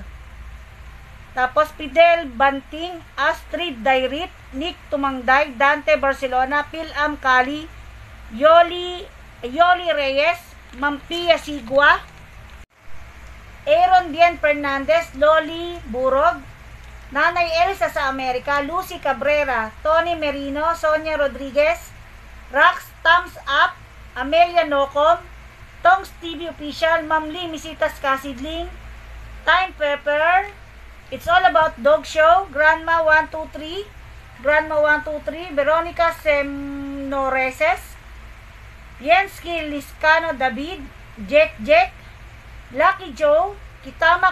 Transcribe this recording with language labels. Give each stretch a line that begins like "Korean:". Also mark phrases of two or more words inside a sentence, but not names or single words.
Filipino: Tapos Fidel Banting, Astrid Dairit, Nick Tumangday, Dante Barcelona, Phil Am Kali, Yoli Reyes, Mampia Sigua, Aaron Bien Fernandez, Loli Burog, Nanay Elsa sa Amerika, Lucy Cabrera, Tony Merino, Sonia Rodriguez, Rax Thumbs Up, Amelia Nocom, Tongs TV Official, Ma'am Lee Misitas Kasidling, Time Pepper, It's All About Dog Show, Grandma 123, Veronica Semnoreses, Jensky Liscano David, Jack, Lucky Joe, Kitama